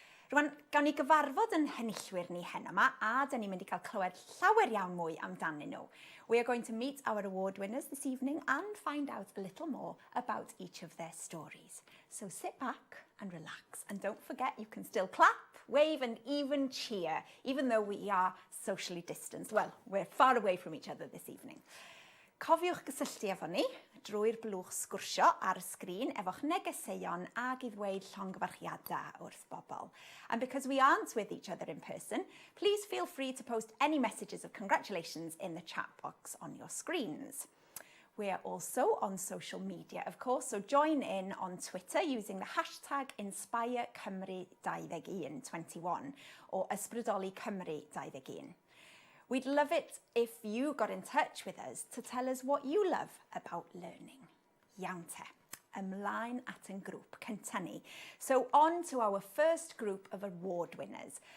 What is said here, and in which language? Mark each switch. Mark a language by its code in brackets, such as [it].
[cy] Rwan, gawn ni gyfarfod yn henillwyr ni heno yma, a da ni'n mynd I cael clywed llawer iawn mwy amdanyn nhw. [en] We are going to meet our award winners this evening and find out a little more about each of their stories. So sit back and relax. And don't forget, you can still clap, wave and even cheer, even though we are socially distanced. Well, we're far away from each other this evening. [cy] Cofiwch gysylltu efo ni drwy'r blwch sgwrsio ar y sgrin efo'ch negeseuon ag I ddweud llongyfarchiadau wrth bobl. [en] And because we aren't with each other in person, please feel free to post any messages of congratulations in the chat box on your screens. We are also on social media, of course, so join in on Twitter using the hashtag InspireCymru21 or Ysbrydoli Cymru 21. We'd love it if you got in touch with us to tell us what you love about learning. [cy] Iawn te, ymlaen at yn grŵp cynta ni. [en] So on to our first group of award winners.